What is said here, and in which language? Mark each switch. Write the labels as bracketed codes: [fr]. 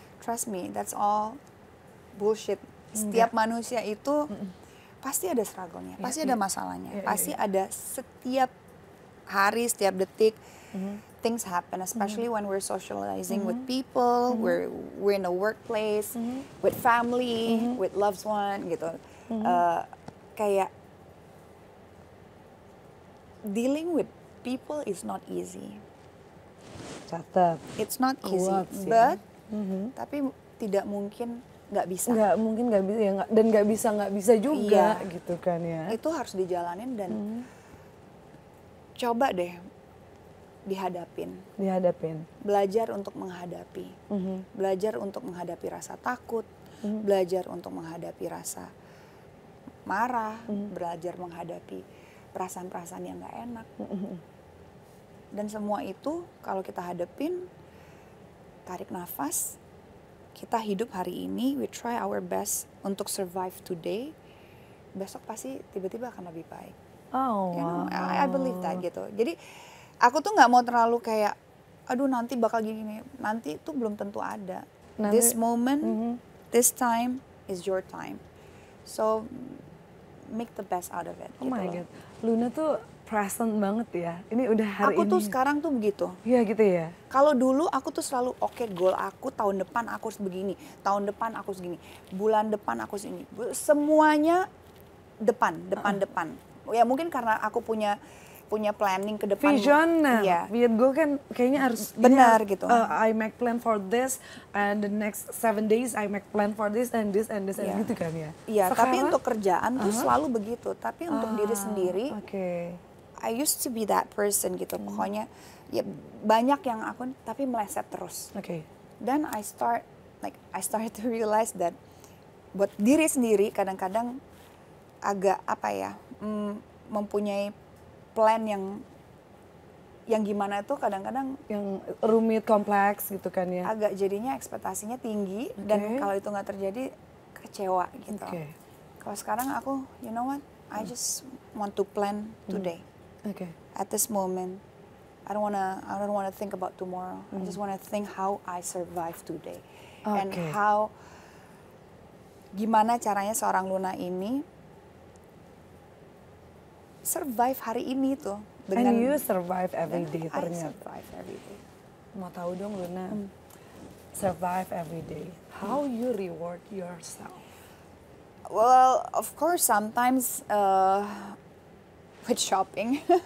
[en] Trust me, that's all bullshit. [id] Setiap manusia itu pasti ada struggle-nya, pasti ada masalahnya, pasti ada setiap hari, setiap detik. [en] Things happen, especially when we're socializing with people, we're in a workplace, with family, with loved one [id] gitu. [en] Kayak dealing with people is not easy. [id] Catat. [en] It's not easy, Quotes, [id] but tapi tidak mungkin nggak bisa. Nggak mungkin nggak bisa ya, dan nggak bisa juga gitu kan ya. Itu harus dijalanin dan coba deh dihadapin. Belajar untuk menghadapi. Belajar untuk menghadapi rasa takut, belajar untuk menghadapi rasa marah, belajar menghadapi perasaan-perasaan yang nggak enak. Dan semua itu kalau kita hadapin, tarik nafas, kita hidup hari ini, [en] we try our best [id] untuk survive today, besok pasti tiba-tiba akan lebih baik. [en] You know, I believe that [id] gitu. Jadi aku tuh nggak mau terlalu kayak, aduh nanti bakal gini, nanti itu belum tentu ada. [en] This moment, this time is your time. So make the best out of it. Oh my God, [id] Luna tuh present banget ya. Ini udah hari aku ini. Tuh sekarang tuh begitu. Iya gitu ya. Kalau dulu aku tuh selalu goal aku tahun depan aku harus begini, tahun depan aku harus segini, bulan depan aku harus ini. Semuanya depan. Ya mungkin karena aku punya planning ke depan. Visioner. Iya. Biar gue kan kayaknya harus benar gitu. [en] I make plan for this and the next 7 days I make plan for this and this and gitu kan ya. [id] Iya, tapi untuk kerjaan tuh selalu begitu. Tapi untuk diri sendiri, [en] I used to be that person [id] gitu. Pokoknya ya banyak yang aku tapi meleset terus. Dan [en] I start to realize that [id] buat diri sendiri kadang-kadang agak apa ya, mempunyai plan yang gimana tuh kadang-kadang yang rumit, kompleks gitu kan ya. Agak jadinya ekspektasinya tinggi dan kalau itu nggak terjadi kecewa gitu. Kalau sekarang aku, [en] you know what, I just want to plan today. at this moment, I don't wanna think about tomorrow. I just wanna think how I survive today, and Okay. [id] gimana caranya seorang Luna ini survive hari ini tuh dengan [en] And you survive every day I [id] ternyata. [en] survive every day. [id] Mau tahu dong Luna, [en] survive every day. How you reward yourself? Well, of course, sometimes with shopping.